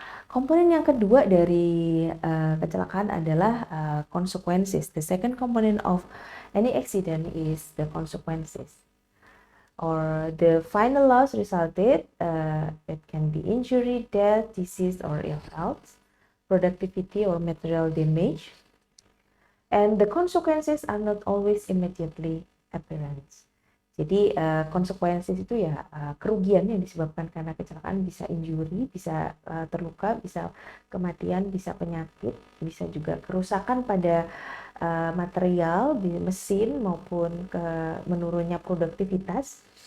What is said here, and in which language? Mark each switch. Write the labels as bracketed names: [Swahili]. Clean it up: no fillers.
[Indonesian] Komponen yang kedua dari kecelakaan adalah consequences. [English] The second component of any accident is the consequences, or the final loss resulted. It can be injury, death, disease, or ill health, productivity or material damage, and the consequences are not always immediately apparent. [Indonesian] Jadi konsekuensi itu ya kerugian yang disebabkan karena kecelakaan, bisa injury, bisa terluka, bisa kematian, bisa penyakit, bisa juga kerusakan pada material di mesin maupun menurunnya produktivitas.